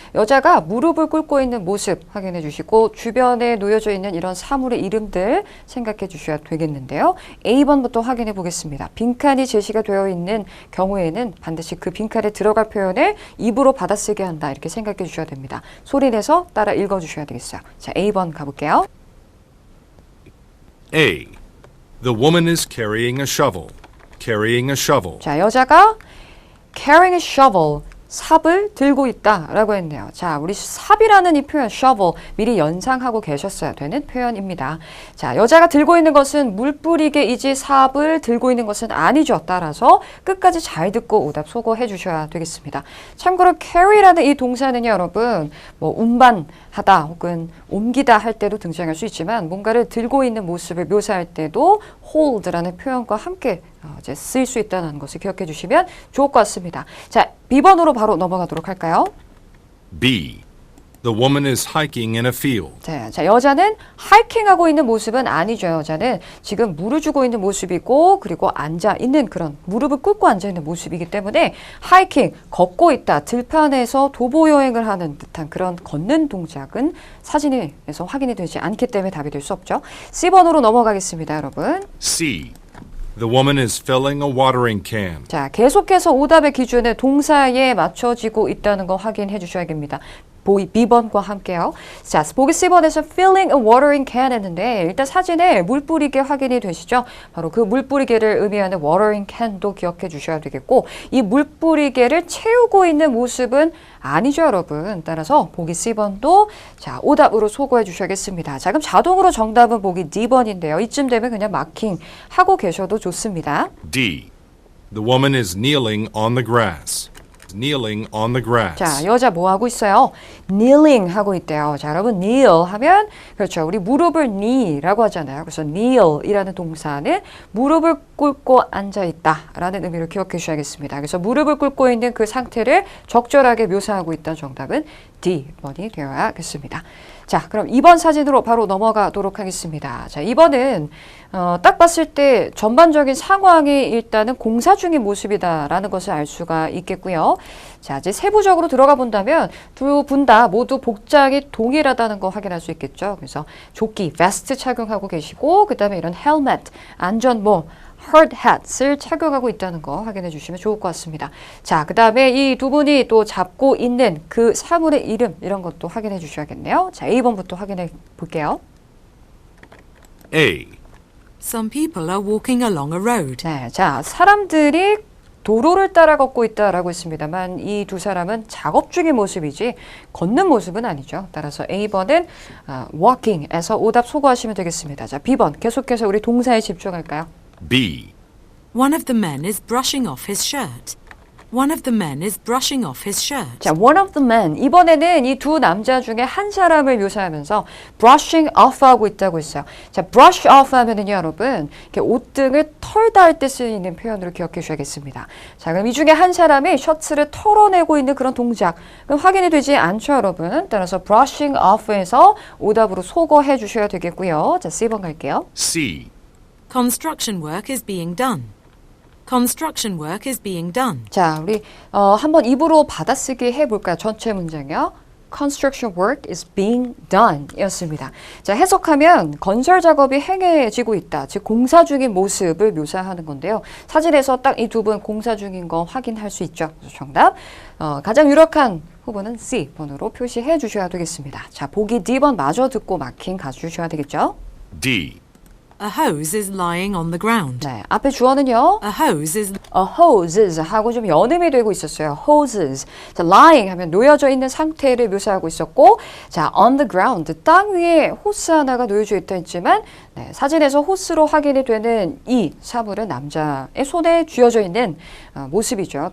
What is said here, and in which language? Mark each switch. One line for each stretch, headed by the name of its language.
Korean: 여자가 무릎을 꿇고 있는 모습 확인해 주시고 주변에 놓여져 있는 이런 사물의 이름들 생각해 주셔야 되겠는데요. A번부터 확인해 보겠습니다. 빈칸이 제시가 되어 있는 경우에는 반드시 그 빈칸에 들어갈 표현을 입으로 받아쓰게 한다 이렇게 생각해 주셔야 됩니다. 소리 내서 따라 읽어 주셔야 되겠어요. 자, A번 가볼게요.
English: A. The woman is carrying a shovel. Carrying a shovel.
Korean: 자, 여자가
English: carrying a shovel,
Korean: 삽을 들고 있다라고 했네요. 자, 우리 삽이라는 이 표현 shovel 미리 연상하고 계셨어야 되는 표현입니다. 자, 여자가 들고 있는 것은 물 뿌리개이지 삽을 들고 있는 것은 아니죠. 따라서 끝까지 잘 듣고 오답 소거해 주셔야 되겠습니다. 참고로 carry라는 이 동사는요, 여러분, 뭐 운반하다 혹은 옮기다 할 때도 등장할 수 있지만 뭔가를 들고 있는 모습을 묘사할 때도 hold라는 표현과 함께 이제 쓰일 수 있다는 것을 기억해 주시면 좋을 것 같습니다. 자, B번으로 바로 넘어가도록 할까요?
English: B. The woman is hiking in a field.
Korean: 자, 여자는 하이킹하고 있는 모습은 아니죠. 여자는 지금 물을 주고 있는 모습이고 그리고 앉아 있는 그런 무릎을 꿇고 앉아 있는 모습이기 때문에 하이킹, 걷고 있다, 들판에서 도보 여행을 하는 듯한 그런 걷는 동작은 사진에서 확인이 되지 않기 때문에 답이 될 수 없죠. C번으로 넘어가겠습니다, 여러분.
English: C. The woman is filling a watering can.
Korean: 자, 계속해서 오답의 기준은 동사에 맞춰지고 있다는 거 확인해 주셔야 됩니다. B번과 함께요. 자, 보기 C번에서
English: filling a watering can
Korean: 했는데 일단 사진에 물 뿌리개 확인이 되시죠? 바로 그 물 뿌리개를 의미하는 watering can도 기억해 주셔야 되겠고 이 물 뿌리개를 채우고 있는 모습은 아니죠, 여러분. 따라서 보기 C번도 자, 오답으로 소거해 주셔야겠습니다. 자, 그럼 자동으로 정답은 보기 D번인데요. 이쯤 되면 그냥 마킹 하고 계셔도 좋습니다.
English: D. The woman is kneeling on the grass. Kneeling on the grass.
Korean: 자, 여자 뭐 하고 있어요? kneeling 하고 있대요. 자, 여러분 kneel 하면 그렇죠. 우리 무릎을 knee라고 하잖아요. 그래서 kneel이라는 동사는 무릎을 꿇고 앉아 있다라는 의미로 기억해 주셔야겠습니다. 그래서 무릎을 꿇고 있는 그 상태를 적절하게 묘사하고 있다는 정답은 D번이 되어야겠습니다. 자, 그럼 2번 사진으로 바로 넘어가도록 하겠습니다. 자, 2번은 딱 봤을 때 전반적인 상황이 일단은 공사 중인 모습이다라는 것을 알 수가 있겠고요. 자, 이제 세부적으로 들어가 본다면 두 분 다 모두 복장이 동일하다는 거 확인할 수 있겠죠. 그래서 조끼, 베스트 착용하고 계시고 그 다음에 이런 헬멧, 안전모, hard hat을 착용하고 있다는 거 확인해 주시면 좋을 것 같습니다. 자, 그 다음에 이 두 분이 또 잡고 있는 그 사물의 이름 이런 것도 확인해 주셔야겠네요. 자, A번부터 확인해 볼게요.
English: A. Some people are walking along a road.
Korean: 네, 자, 사람들이 도로를 따라 걷고 있다라고 했습니다만 이 두 사람은 작업 중인 모습이지 걷는 모습은 아니죠. 따라서 A번은 walking에서 오답 소거하시면 되겠습니다. 자, B번 계속해서 우리 동사에 집중할까요?
English: B. One of the men is brushing off his shirt. One of the men is brushing off his shirt. 자, one of the men.
Korean: 이번에는 이 두 남자 중에 한 사람을 묘사하면서
English: brushing off
Korean: 하고 있다고 했어요. 자, brush off 하면은요, 여러분, 이렇게 옷등을 털다 할 때 쓰이는 표현으로 기억해 주셔야겠습니다. 자, 그럼 이 중에 한 사람이 셔츠를 털어내고 있는 그런 동작. 그럼 확인이 되지 않죠, 여러분? 따라서
English: brushing off
Korean: 에서 오답으로 소거해 주셔야 되겠고요. 자, C번 갈게요.
English: C. Construction work is being done. Construction work is being done.
Korean: 자, 우리 한번 입으로 받아쓰기 해볼까요? 전체 문장이요.
English: Construction work is being done
Korean: 이었습니다. 자, 해석하면 건설 작업이 행해지고 있다. 즉 공사 중인 모습을 묘사하는 건데요. 사진에서 딱 이 두 분 공사 중인 거 확인할 수 있죠. 그래서 정답 가장 유력한 후보는 C번으로 표시해 주셔야 되겠습니다. 자, 보기 D번 마저 듣고 마킹 가주셔야 되겠죠.
English: D. A hose is lying on the ground.
Korean: 네, 앞에 주어는요.
English: A hose is
Korean: hoses 하고 좀 연음이 되고 있었어요.
English: hoses.
Korean: 자, lying 하면 놓여져 있는 상태를 묘사하고 있었고, 자,
English: on the ground,
Korean: 땅 위에 호스 하나가 놓여져 있다 했지만, 네, 사진에서 호스로 확인이 되는 이 사물은 남자의 손에 쥐어져 있는 모습이죠.